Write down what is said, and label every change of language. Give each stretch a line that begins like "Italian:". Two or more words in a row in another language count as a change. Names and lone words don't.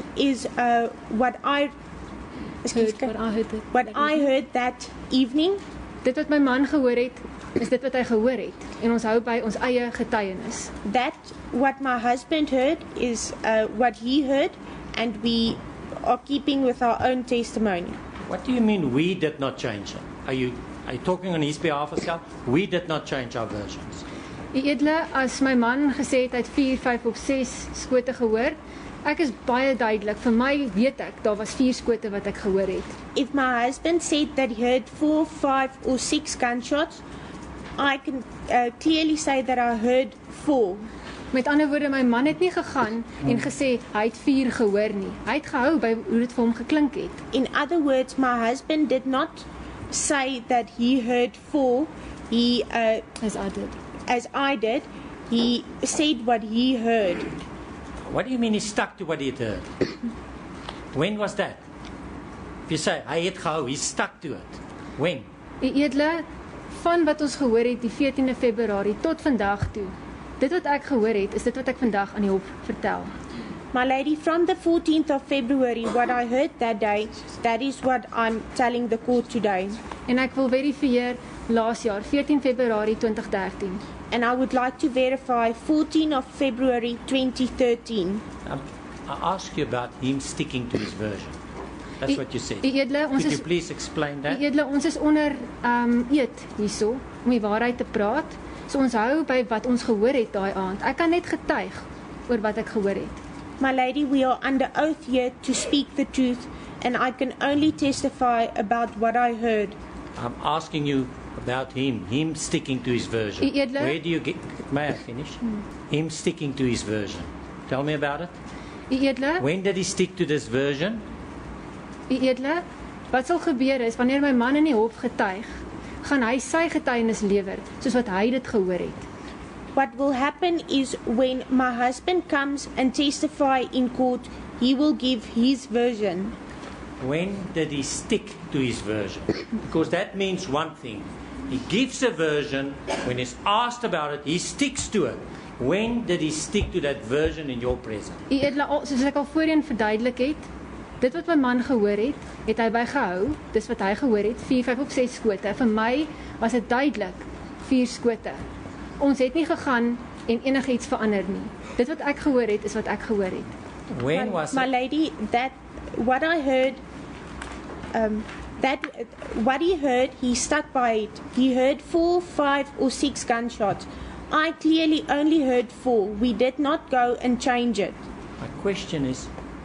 English: Mine is what I Heard, what I heard. What I heard that evening,
Afrikaans: Dit wat my man gehoor het, is dit wat hy gehoor het. En ons hou by ons eie getuienis.
English: that what my husband heard is what he heard, and we are keeping with our own testimony. What do you mean we did not change it? Are you talking on his behalf as well? We did not change our versions.
Afrikaans: U edele, as my man gesê het hy het 4, 5 of 6 skote gehoor, ek is baie duidelik. Vir my weet ek, daar was 4 skote wat ek gehoor het.
English: If my husband said that he heard 4, 5, or 6 gunshots, I can clearly say that I heard 4.
Afrikaans: Met ander woorde, my man het nie gegaan en gesê hy het 4 gehoor nie. Hy het gehou by hoe dit vir hom geklink het.
English: In other words, my husband did not say that he heard 4. He, As I did. he said what he heard. What do you mean he stuck to what he had heard? When was that? If you say,
Afrikaans: hy het gehou,
English: he stuck to it. When?
Afrikaans: U edele, van wat ons gehoor het die 14de Februarie tot vandag toe. Dit wat ek gehoor het, is dit wat ek vandag aan die hof vertel.
English: My lady, from the 14th of February, what I heard that day, that is what I'm telling the court today.
Afrikaans: En ek wil verifieer laas jaar, 14 Februarie 2013.
English: And I would like to verify 14 of February 2013. I asked you about him sticking to his version. That's what you said.
Afrikaans: U edele, ons
English: Could
Afrikaans: is
English: you please explain that?
Afrikaans: U edele, ons is onder eed hierso om die waarheid te praat. So ons hou by wat ons gehoor het daai aand. Ek kan net getuig oor wat ek gehoor het.
English: My lady, we are under oath here to speak the truth, and I can only testify about what I heard. I'm asking you about him sticking to his version.
Afrikaans: U edele,
English: Where do you get, may I finish? Him sticking to his version. Tell me about it.
Afrikaans: U edele,
English: When did he stick to this version?
Afrikaans: U edele, wat sal gebeur is wanneer my man in die hof getuig, gaan hy sy getuienis lewer soos wat hy dit gehoor het.
English: What will happen is when my husband comes and testify in court, he will give his version. When did he stick to his version? Because that means one thing. He gives a version. When he's asked about it, he sticks to it. When did he stick to that version in your presence?
Afrikaans: U edele, soos ek al voorheen verduidelik het, dit wat my man gehoor het hy bygehou. Dis wat hy gehoor het, 4, 5 of 6 skote. Vir my was dit duidelik 4 skote. Ons het nie gegaan en enigiets verander nie. Dit wat ek gehoor het, is wat ek gehoor het.
English: When was My it? lady, that what I heard, what he heard, he stuck by it. He heard 4, 5, or 6 gunshots. I clearly only heard 4. We did not go and change it. My question is,